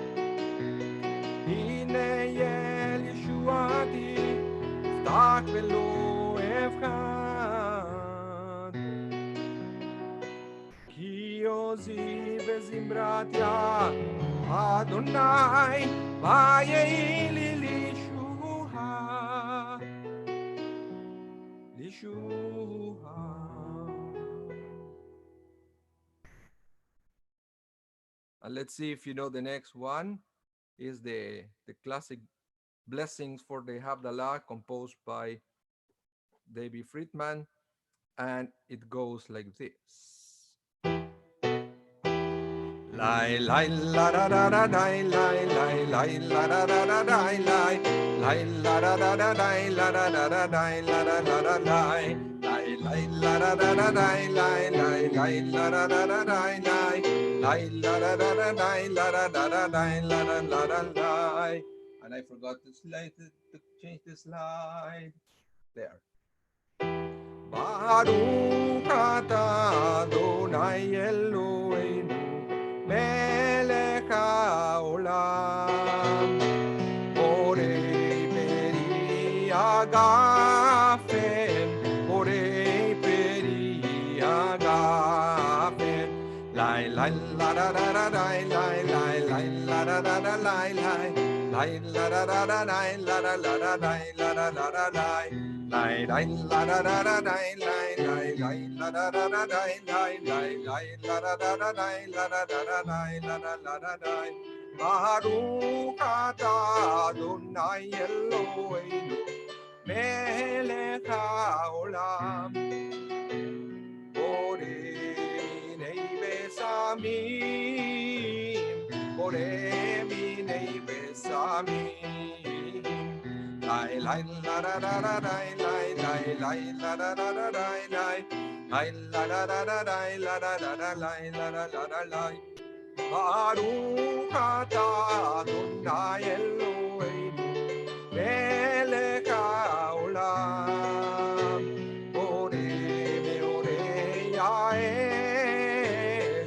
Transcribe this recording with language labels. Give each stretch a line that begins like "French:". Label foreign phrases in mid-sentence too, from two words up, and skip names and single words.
Hebrew: הנה אל ישועתי אבטח ולא אפחד כי עזי וזמרת־יה אדני ויהי לי לישועה
English: Lishua And let's see if you know the next one is the classic blessings for the Havdallah composed by David Friedman, and it goes like this. Lai lai la da da da dai lai lai lai la da da da dai lai lai la da da da dai la da da da dai la da da da dai lai lai la da da da dai lai lai lai la da da da dai lai lai la da da da dai la da da da dai la da da da dai. And I forgot to change the slide. There.
Hebrew: ברוך אתה אדני אלהינו מלך העולם בורא פרי הגפן בורא פרי הגפן Lai lai la da da da lai lai lai lai la da da da lai lai lai la da da da lai la da la da lai la da da da lai lai lai la da da da lai lai lai lai la da da da lai lai lai lai la da da da lai la da da da lai la da la da dai ברוך אתה אדני אלהינו מלך העולם בורא מיני בשמים בורא מיני בשמים Lai lai la da da da lai lai lai lai la da da da lai lai lai la da da da lai la da da da lai la da la da lai ברוך אתה אדני אלהינו מלך העולם בורא מאורי Yael